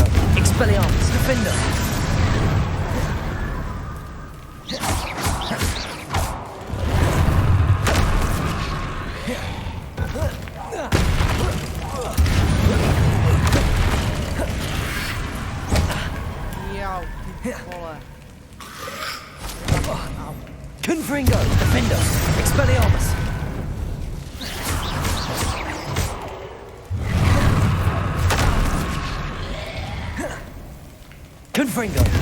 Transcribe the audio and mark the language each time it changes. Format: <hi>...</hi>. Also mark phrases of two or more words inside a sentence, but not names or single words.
<cs>Expelliarmus. Defender. Jau, ty vole. Confringo. Defender. Expelliarmus. Confringo.</cs>